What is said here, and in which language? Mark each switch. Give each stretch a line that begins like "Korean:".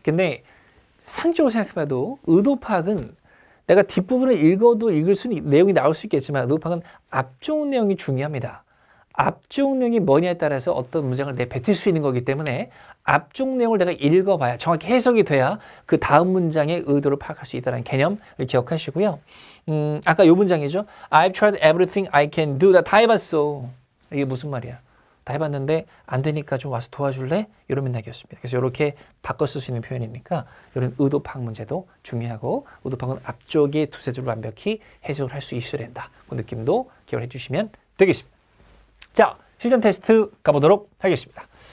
Korean: 근데 상식적으로 생각해봐도 의도 파악은 내가 뒷부분을 읽어도 읽을 수는 내용이 나올 수 있겠지만 의도 파악은 앞쪽 내용이 중요합니다. 앞쪽 내용이 뭐냐에 따라서 어떤 문장을 내뱉을 수 있는 거기 때문에 앞쪽 내용을 내가 읽어봐야 정확히 해석이 돼야 그 다음 문장의 의도를 파악할 수 있다는 개념을 기억하시고요. 아까 요 문장이죠.
English: I've tried everything I can do.
Korean: 나 다 해봤어. 이게 무슨 말이야? 다 해봤는데 안 되니까 좀 와서 도와줄래? 이런 맥락이었습니다. 그래서 이렇게 바꿔 쓸 수 있는 표현이니까 이런 의도 파악 문제도 중요하고 의도 파악은 앞쪽에 두세 줄로 완벽히 해석을 할 수 있어야 된다. 그 느낌도 기억을 해주시면 되겠습니다. 자, 실전 테스트 가보도록 하겠습니다.